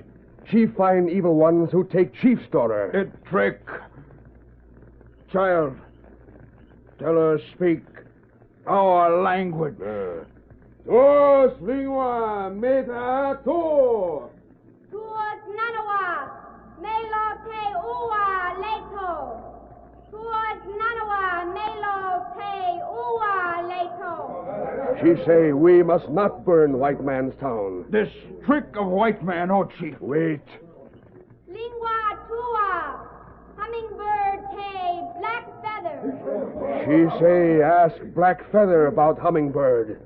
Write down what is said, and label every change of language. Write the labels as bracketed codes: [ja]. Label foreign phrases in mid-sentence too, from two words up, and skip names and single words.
[en] She find evil ones who take chief's daughter. It trick. Child, tell her speak our language. Os lingua meta to. Tuos nanawa, melo te ua leto. Tuos nanawa, melo te ua leto. She say we must not burn white man's town. This trick of white man, oh chief. Wait. Lingua tua, hummingbird te black feather. She say ask Blackfeather about Hummingbird.